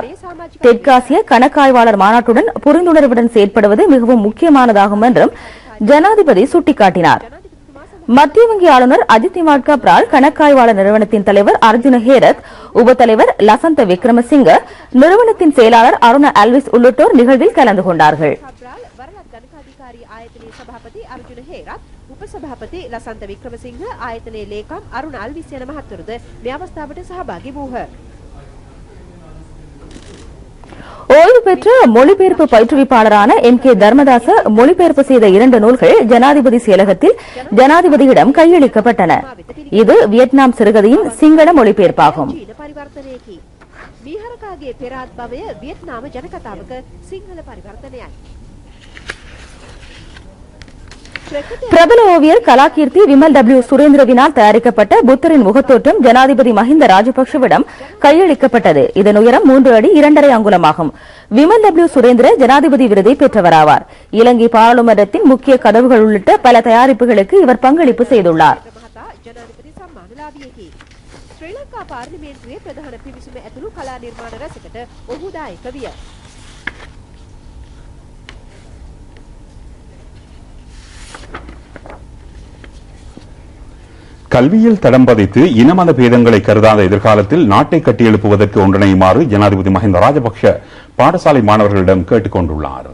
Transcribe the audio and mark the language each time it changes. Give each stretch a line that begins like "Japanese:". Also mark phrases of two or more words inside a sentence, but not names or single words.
Tamil: தெற்காசிய கணக்காய்வாளர் மாநாட்டுடன் புரிந்துணர்வுடன் செயற்படுவது மிகவும் முக்கியமானதாகும் என்றும் ஜனாதிபதி சுட்டிக்காட்டினார். மத்திய வங்கி ஆளுநர் அஜித் நிவாட் கப்ரால், கணக்காய்வாளர் நிறுவனத்தின் தலைவர் அர்ஜுன ஹேரத், உபத்தலைவர் லசந்த விக்ரமசிங்க, நிறுவனத்தின் செயலாளர் அருண அல்விஸ் உள்ளிட்டோர் நிகழ்வில் கலந்து கொண்டார்கள்.
Sinhala: උපසභාපති ලසන්ත වික්‍රමසිංහ ආයතනයේ ලේකම් අරුණ අල්විස් යන මහත්වරුද මේ අවස්ථාවට සහභාගී වූහ.
Tamil: ஓய்வு பெற்ற மொழிபெயர்ப்பு பயிற்றுவிப்பாளரான எம் கே தர்மதாச மொழிபெயர்ப்பு செய்த 2 நூல்கள் ஜனாதிபதி செயலகத்தில் ஜனாதிபதியிடம் கையளிக்கப்பட்டன. இது வியட்நாம் சிறுகதையின் சிங்கள மொழிபெயர்ப்பாகும்.
Sinhala: විහරකාගේ පෙරාත් භවය වියට්නාම ජනකතාවක සිංහල පරිවර්තනයයි.
Tamil: பிரபல ஓவியர் கலாகீர்த்தி விமல் டபிள்யூ சுரேந்திரவினால் தயாரிக்கப்பட்ட புத்தரின் முகத்தோற்றம் ஜனாதிபதி மஹிந்த ராஜபக்சவிடம் கையளிக்கப்பட்டது. இதன் உயரம் 3 அடி 2.5 அங்குலமாகும். விமல் டபிள்யூ சுரேந்திர ஜனாதிபதி விருதை பெற்றவராவார். இலங்கை பாராளுமன்றத்தின் முக்கிய கதவுகள் உள்ளிட்ட பல தயாரிப்புகளுக்கு இவர் பங்களிப்பு செய்துள்ளார்.
Sinhala: ශ්‍රී ලංකා පාර්ලිමේන්තුවේ ප්‍රධාන පිවිසුම ඇතුළු කලා නිර්මාණ රැසකට ඔහු දායක විය.
Tamil: கல்வியில் தடம் பதித்து இனமத பேதங்களை கருதாத எதிர்காலத்தில் நாட்டை கட்டியெழுப்புவதற்கு ஒன்றிணையுமாறு ஜனாதிபதி மஹிந்த ராஜபக்ஷ பாடசாலை மாணவர்களிடம் கேட்டுக் கொண்டுள்ளார்.